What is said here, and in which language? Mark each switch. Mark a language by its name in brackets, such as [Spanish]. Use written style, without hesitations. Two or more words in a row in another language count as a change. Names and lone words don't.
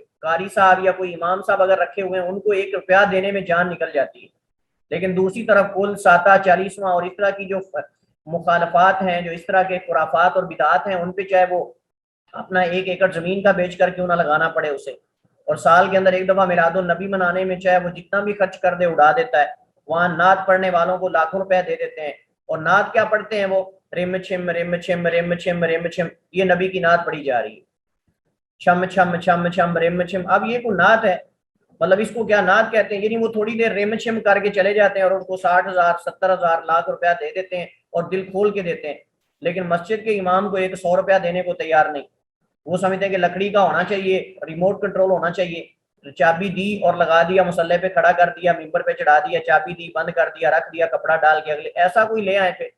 [Urdu] قاری صاحب یا کوئی امام صاحب اگر رکھے ہوئے ہیں ان کو 1 روپیہ دینے میں جان نکل جاتی ہے، لیکن دوسری طرف کل ساتہ 40واں اور اس طرح کی جو مخالفات ہیں، جو اس طرح کے خرافات اور بدعات ہیں، ان پہ چاہے وہ اپنا 1 ایکڑ زمین کا بیچ کر کیوں نہ لگانا پڑے اسے، اور سال کے اندر 1 دفعہ میلاد النبی منانے میں چاہے وہ جتنا بھی خرچ کر دے اڑا دیتا ہے۔ وہاں نعت پڑھنے والوں کو لاکھوں روپے دے دیتے ہیں، اور نعت کیا پڑھتے ہیں وہ رم چھم رم چھم رم چھم رم چھم، یہ نبی کی نعت پڑھی جا رہی ہے، چھم چھم چھم چھم رم چھم۔ اب یہ کوئی نعت ہے؟ مطلب اس کو کیا نعت کہتے ہیں؟ یعنی وہ تھوڑی دیر رم چھم کر کے چلے جاتے ہیں اور ان کو 60,000 70,000 لاکھ روپیہ دے دیتے ہیں اور دل کھول کے دیتے ہیں، لیکن مسجد کے امام کو ایک 100 روپیہ دینے کو تیار نہیں۔ وہ سمجھتے ہیں کہ لکڑی کا ہونا چاہیے، ریموٹ کنٹرول ہونا چاہیے، چابی دی اور لگا دیا، مصلے پہ کھڑا کر دیا، ممبر پہ چڑھا دیا، چابی دی، بند کر دیا، رکھ دیا، کپڑا ڈال کے اگلے، ایسا کوئی لے آئے پہ۔